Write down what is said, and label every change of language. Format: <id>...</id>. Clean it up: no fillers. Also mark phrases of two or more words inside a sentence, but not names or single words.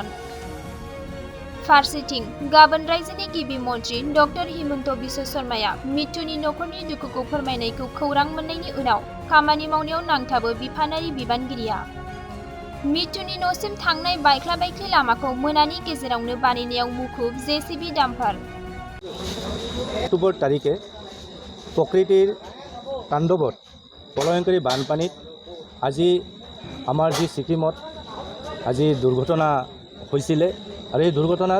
<brx>फारसेथिं गाबोन रायजोनि गिबि मन्त्रि डक्टर हिमन्त बिश्व शर्माया मिट्टुनि नखरनि दुखुखौ फोरमायनायखौ खौरां मोननायनि उनाव खामानि मावनायाव नांथाबो बिफानारि बिबानगिरिया। मिट्टुनि न'सिम थांनाय बायख्ला बायख्लि लामाखौ मोनानि गेजेरावनो बानायनायाव मुखुब जेसीबी डाम्पार।</brx> <as>অক্টোবৰ তাৰিখে প্ৰকৃতিৰ তাণ্ডৱত প্ৰলয়ংকাৰী বানপানীত আজি আমাৰ যি ছিকিমত আজি দুৰ্ঘটনা হৈছিলে আৰু এই দুৰ্ঘটনাত</as>